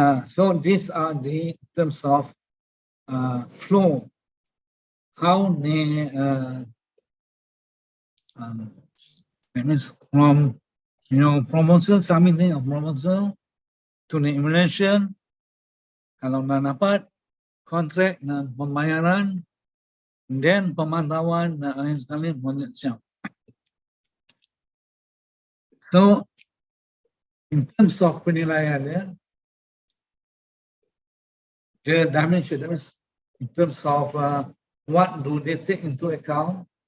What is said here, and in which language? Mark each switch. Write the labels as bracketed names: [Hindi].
[English] So these are the terms of flow. How they that means from proposal, submitting of proposal to the evaluation. [Malay] Kalau dah dapat kontrak dan pembayaran, then pemantauan dan akhir sekali projek siap. [English] So, in terms of penilaian, the dimension, that means in terms of what do they take into account.